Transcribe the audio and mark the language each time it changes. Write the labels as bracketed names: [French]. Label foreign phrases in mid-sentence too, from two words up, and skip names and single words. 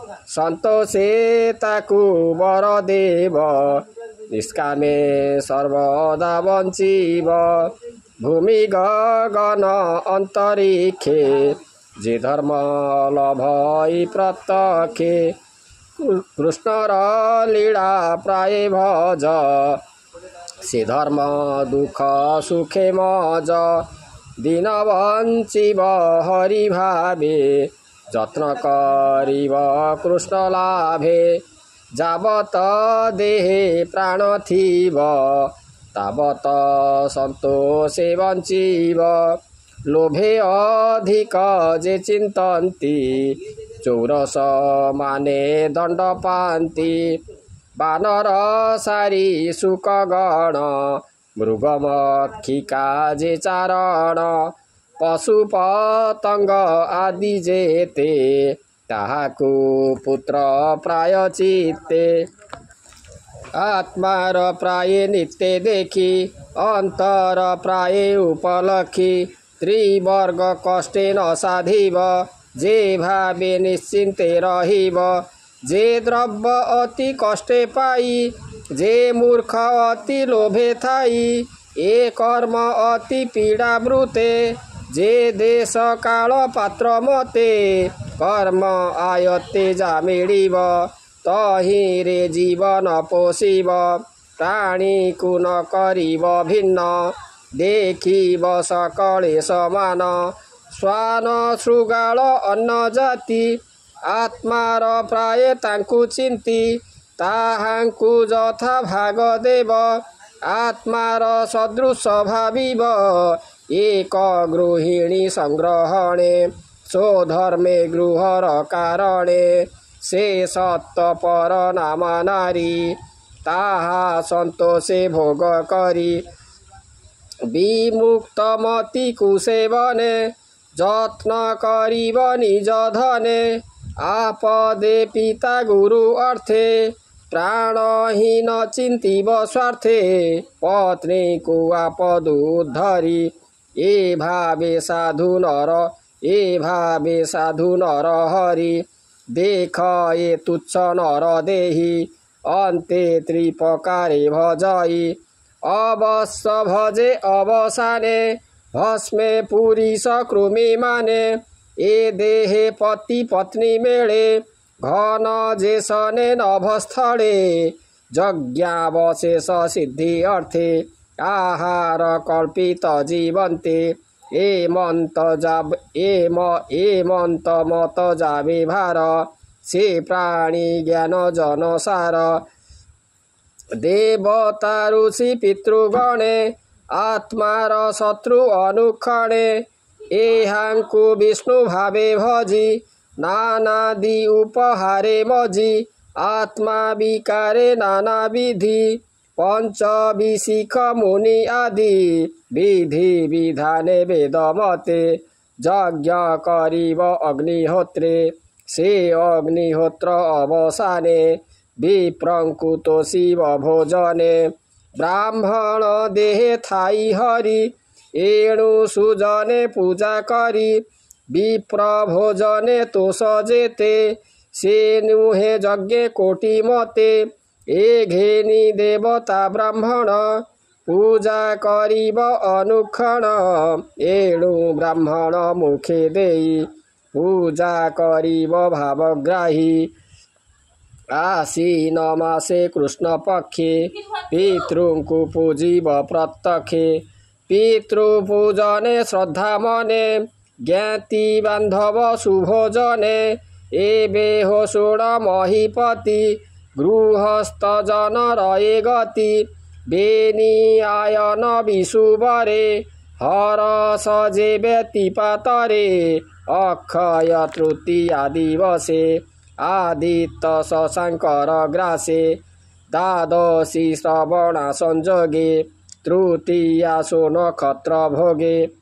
[Odia] ସନ୍ତୋଷେ ତାକୁ ବର ଦେବ ନିଷ୍କାମେ ସର୍ବଦା ବଞ୍ଚିବ ଭୂମି ଗଗନ ଅନ୍ତରିକ୍ଷେ ଯେ ଧର୍ମ ଲଭଇ ପ୍ରତ୍ୟକ୍ଷେ କୃଷ୍ଣ ର ଲୀଳା ପ୍ରାୟ ଭଜ ସେ ଧର୍ମ ଦୁଖ ସୁଖେ ମଜ ଦିନ ବଞ୍ଚିବ ହରି ଭାବେ ଯତ୍ନ କରିବ କୃଷ୍ଣ ଲାଭେ ଯାବତ ଦେହେ ପ୍ରାଣ ଥିବ ତାବତ ସନ୍ତୋଷେ ବଞ୍ଚିବ ଲୋଭେ ଅଧିକ ଯେ ଚିନ୍ତନ୍ତି ଚୌରସ ମାନେ ଦଣ୍ଡ ପାନ୍ତି ବାନର ସାରୀ ସୁକଗଣ ମୃଗମକ୍ଷିକା ଯେ ଚାରଣ ପଶୁ ପତଙ୍ଗ ଆଦି ଯେତେ ତାହାକୁ ପୁତ୍ର ପ୍ରାୟ ଚିତ୍ତେ ଆତ୍ମାର ପ୍ରାୟ ନିତ୍ୟ ଦେଖି ଅନ୍ତର ପ୍ରାୟ ଉପଲକ୍ଷୀ ତ୍ରିବର୍ଗ କଷ୍ଟେ ନ ସାଧିବ ଯେ ଭାବେ ନିଶ୍ଚିନ୍ତେ ରହିବ ଯେ ଦ୍ରବ୍ୟ ଅତି କଷ୍ଟେ ପାଇ ଯେ ମୂର୍ଖ ଅତି ଲୋଭେ ଥାଇ ଏ କର୍ମ ଅତି ପୀଡ଼ା ମୃତେ ଯେ ଦେଶ କାଳ ପାତ୍ର ମତେ କର୍ମ ଆୟତ୍ତେ ଯା ମିଳିବ ତହି ରେ ଜୀବନ ପୋଷିବ ପ୍ରାଣୀ କୋ ନ କରିବ ଭିନ୍ନ ଦେଖିବ ସକଳେ ସମାନ ସ୍ୱାନ ଶୃଗାଳ ଅନ୍ନ ଜାତି ଆତ୍ମାର ପ୍ରାୟ ତାଙ୍କୁ ଚିନ୍ତି ତାହାଙ୍କୁ ଯଥା ଭାଗ ଦେବ ଆତ୍ମାର ସଦୃଶ ଭାବିବ ଏକ ଗୃହିଣୀ ସଂଗ୍ରହଣେ ସ୍ୱଧର୍ମେ ଗୃହର କାରଣେ ସେ ସତ୍ତର ନାମ ନାରୀ ତାହା ସନ୍ତୋଷେ ଭୋଗ କରି ବିମୁକ୍ତମତି କୁସେବନେ ଯତ୍ନ କରିବ ନିଜ ଧନେ ଆପଦେ ପିତା ଗୁରୁ ଅର୍ଥେ ପ୍ରାଣହୀନ ଚିନ୍ତିବ ସ୍ୱାର୍ଥେ ପତ୍ନୀକୁ ଆପଦ ଉଦ୍ଧରି ଏଭାବେ ସାଧୁ ନର ହରି ଦେଖ ଏ ତୁଚ୍ଛ ନର ଦେହି ଅନ୍ତେ ତ୍ରିପ୍ରକାରେ ଭଜଇ ଅବଶ୍ୟ ଭଜେ ଅବସାନେ ଭସ୍ମେ ପୁରୁଷ କୃମି ମାନେ ଏ ଦେହେ ପତି ପତ୍ନୀ ମେଳେ ଘନ ଯେସନେ ନଭସ୍ଥଳେ ଯଜ୍ଞାବଶେଷ ସିଦ୍ଧି ଅର୍ଥେ ଆହାର କଳ୍ପିତ ଜୀବନ୍ତେ ଏ ମତ ଯାବେ ଭାର ସେ ପ୍ରାଣୀ ଜ୍ଞାନ ଜନସାର ଦେବତା ଋଷି ପିତୃଗଣେ ଆତ୍ମାର ଶତ୍ରୁ ଅନୁକ୍ଷଣେ ଏହାଙ୍କୁ ବିଷ୍ଣୁ ଭାବେ ଭଜି ନାନାଦି ଉପହାରେ ମଜି ଆତ୍ମା ବିକାରେ ନାନା ବିଧି ପଞ୍ଚ ବିଶିଖ ମୁନି ଆଦି ବିଧି ବିଧାନେ ବେଦ ମତେ ଯଜ୍ଞ କରିବ ଅଗ୍ନିହୋତ୍ରେ ସେ ଅଗ୍ନିହୋତ୍ର ଅବସାନେ ବିପ୍ରଙ୍କୁତୋ ଶିବ ଭୋଜନେ ବ୍ରାହ୍ମଣ ଦେହେ ଥାଇ ହରି ଏଣୁ ସୁଜନେ ପୂଜା କରି ବିପ୍ର ଭୋଜନେ ତୋଷ ଯେତେ ସେ ନୁହେ ଯଜ୍ଞ କୋଟି ମତେ ଏ ଘେନି ଦେବତା ବ୍ରାହ୍ମଣ ପୂଜା କରିବ ଅନୁକ୍ଷଣ ଏଣୁ ବ୍ରାହ୍ମଣ ମୁଖେ ଦେଇ ପୂଜା କରିବ ଭାବଗ୍ରାହୀ ଆସୀନ ମାସେ କୃଷ୍ଣ ପକ୍ଷେ ପିତୃଙ୍କୁ ପୂଜିବ ପ୍ରତ୍ୟକ୍ଷେ ପିତୃପୂଜନେ ଶ୍ରଦ୍ଧା ମନେ ଜ୍ଞାତି ବାନ୍ଧବ ସୁଭୋଜନେ ଏବେ ହୋ ଶୁଣ ମହୀପତି ଗୃହସ୍ଥ ଜନ ରଏ ଗତି ବେନି ଆୟନ ବିଷୁବରେ ହର ସଜେ ବ୍ୟତିପାତରେ ଅକ୍ଷୟ ତୃତୀୟା ଦିବସେ ଆଦିତ୍ୟ ଶଶାଙ୍କର ଗ୍ରାସେ ଦ୍ୱାଦଶୀ ଶ୍ରବଣ ସଂଯୋଗେ ତୃତୀୟା ନକ୍ଷତ୍ର ଭୋଗେ